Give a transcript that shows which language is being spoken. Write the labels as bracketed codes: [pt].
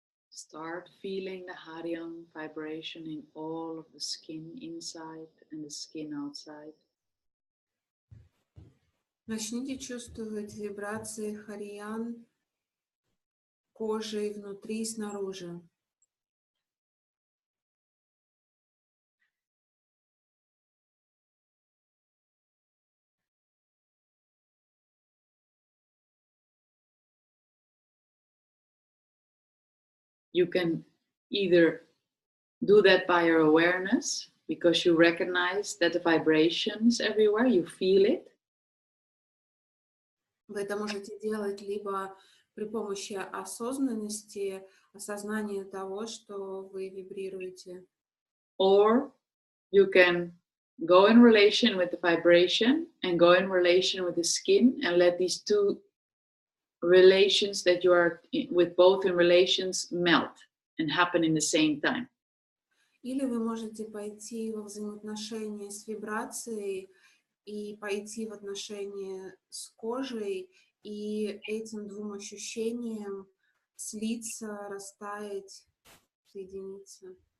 [en] Start feeling the Harion vibration in all of the skin inside and the skin outside. [ru] Начните чувствовать вибрации Хариян кожей внутри и снаружи. [en] You can either do that by your awareness, because you recognize that the vibration is everywhere, you feel it. [ru] Вы это можете делать либо при помощи осознанности, осознания того, что вы вибрируете. [en] Or you can go in relation with the vibration and go in relation with the skin, and let these two relations that you are with both in relations melt and happen in the same time. [ru] Или вы можете пойти во взаимоотношения с вибрацией и пойти в отношения с кожей, и этим двум ощущениям слиться, растаять, соединиться.